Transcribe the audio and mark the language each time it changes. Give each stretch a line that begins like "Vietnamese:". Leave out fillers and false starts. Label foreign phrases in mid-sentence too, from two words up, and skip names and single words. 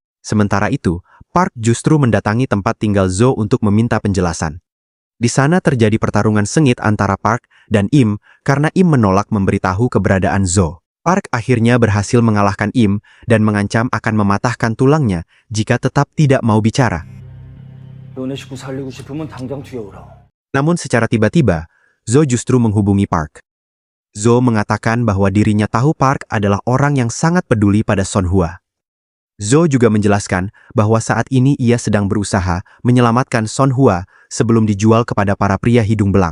Indonesian: Sementara itu, Park justru mendatangi tempat tinggal Zo untuk meminta penjelasan. Di sana terjadi pertarungan sengit antara Park dan Im karena Im menolak memberitahu keberadaan Zo. Park akhirnya berhasil mengalahkan Im dan mengancam akan mematahkan tulangnya jika tetap tidak mau bicara.
Korean: 너네 식구 살리고 싶으면 당장 튀어오라.
Indonesian: Namun secara tiba-tiba, Zo justru menghubungi Park. Zo mengatakan bahwa dirinya tahu Park adalah orang yang sangat peduli pada Son Hua. Zo juga menjelaskan bahwa saat ini ia sedang berusaha menyelamatkan Son Hua sebelum dijual kepada para pria hidung belang.